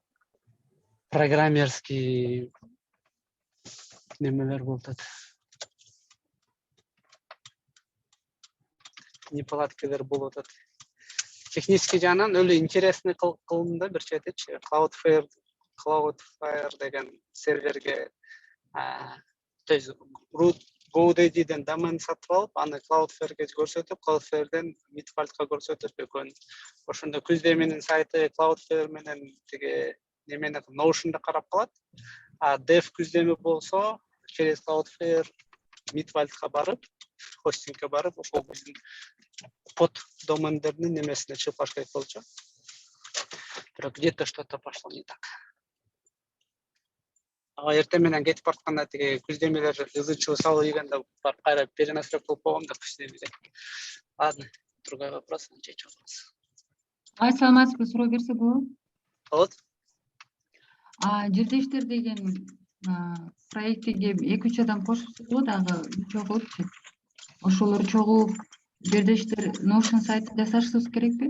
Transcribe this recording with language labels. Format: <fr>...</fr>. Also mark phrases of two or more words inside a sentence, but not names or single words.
<ky>Программерский немелер болуп атат. Неполадкалар болуп атат. Технический жагынан өлө интересный кылдым да бир четичи. Cloudflare деген серверге</ky> <ru>то есть</ru> <ky>GoDaddy'den домен сатып алып, аны Cloudflare'ге көрсөтүп, Cloudflare'ден Midfalt'ка көрсөтүп, экөөнү. Ошондо Күзде менин сайты Cloudflare менен тиги немени Notion'да карап калат. Dev Күздеми болсо, через Cloudflare Midfalt'ка барып, хостингке барып, ошол биздин под домендердин немесине чыгып керек болчу.</ky> <ru>Бирок где-то что-то пошло не так.</ru> <ky>Эртең менен кетип баратканда тиги Күздемилер ызычуу салып ийгенде барып кайра перенастройка кылып койгом да Күздемиде.</ky> <ru>Ладно, другой вопрос,</ru> <ky>чечип алабыз. Саламатсызбы, суроо берсе болобу? Болот. Жердештер деген проектиге 2-3 адам кошулса го дагы чогулупчу. Ошолор чогулуп жердештер Notion сайты жасашыбыз керекпи?</ky>